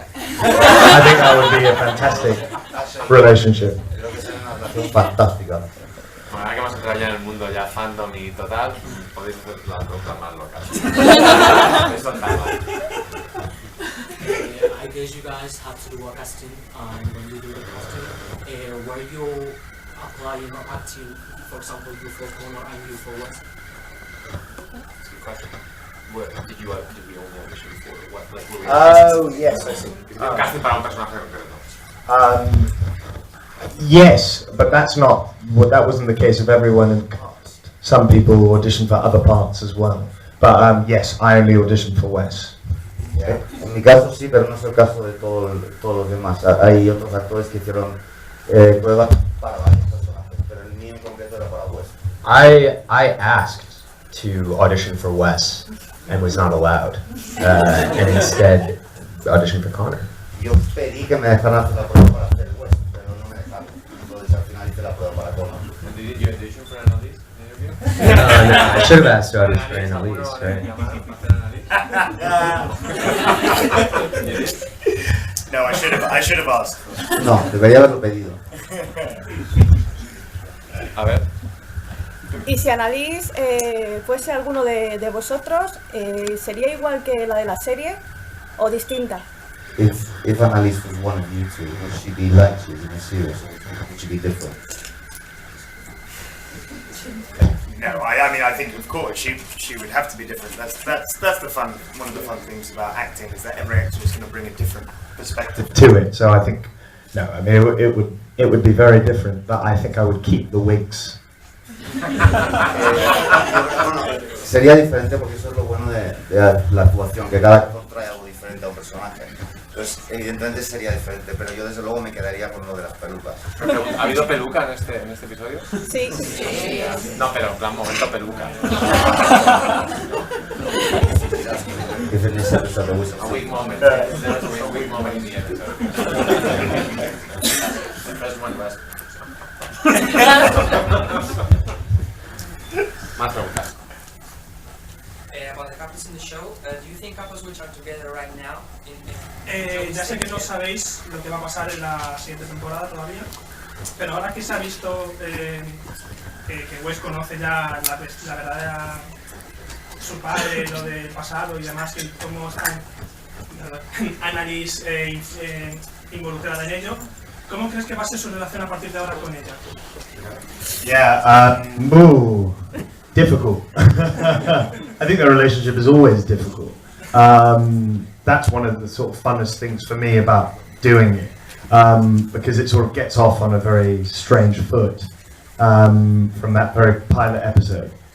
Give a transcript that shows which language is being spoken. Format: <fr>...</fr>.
<en>I think that would be a fantastic relationship.</en> <es>Creo que sería una relación fantástica. Bueno, ahora que hemos entrado ya en el mundo ya fandom y total, podéis hacer las preguntas más locas. Eso nada.</es> <en>case you guys have to do a casting, and when you do the casting, were you applying or acting, for example, you for Connor and you for Wes? That's a good question. Did we only audition for what? Like, were we Oh, yes, I see.</en> <es>casting para un personaje concreto.</es> <en>Yes, but that wasn't the case of everyone in the cast. Some people auditioned for other parts as well. But yes, I only auditioned for Wes. Yeah.</en> <es>En mi caso sí, pero no es el caso de todos los demás. Hay otros actores que hicieron pruebas para varios personajes, pero el mío en concreto era para Wes.</es> <en>I asked to audition for Wes and was not allowed, and instead auditioned for Connor.</en> <es>Yo pedí que me dejaran hacer la prueba para hacer Wes, pero no me dejaron. Entonces al final hice la prueba para Connor.</es> <en>Did you audition for Annalise interview? No, I should have asked to audition for Annalise, right? No, I should have asked.</en> <es>No, debería haberlo pedido. A ver. Y si Annalise fuese alguno de vosotros, ¿sería igual que la de la serie o distinta?</es> <en>If Annalise was one of you two, would she be like she is in the series, or would she be different? No, I mean, I think of course she would have to be different. That's the fun. One of the fun things about acting is that every actor is going to bring a different perspective To it, so I think no. I mean, it would be very different. But I think I would keep the wigs.</en> <es>Bueno, sería diferente porque eso es lo bueno de la actuación, que cada actor trae algo diferente a un personaje. Entonces, evidentemente sería diferente, pero yo desde luego me quedaría con lo de las pelucas. ¿Ha habido peluca en este episodio? Sí. No, pero en plan momento peluca. Que es en ese episodio de Wizards.</es> <en>A weak moment. There was a weak moment in the episode. The first one was.</en> <es>Más preguntas.</es> <en>About the couples in the show, do you think couples which are together right now</en> <es>Ya sé que no sabéis lo que va a pasar en la siguiente temporada todavía, pero ahora que se ha visto que Wes conoce ya la verdadera su padre, lo del pasado y demás, que cómo está Annalise involucrada en ello, ¿cómo crees que va a ser su relación a partir de ahora con ella?</es> <en>Yeah. Difficult. I think the relationship is always difficult. That's one of the sort of funnest things for me about doing it, because it sort of gets off on a very strange foot from that very pilot episode.</en>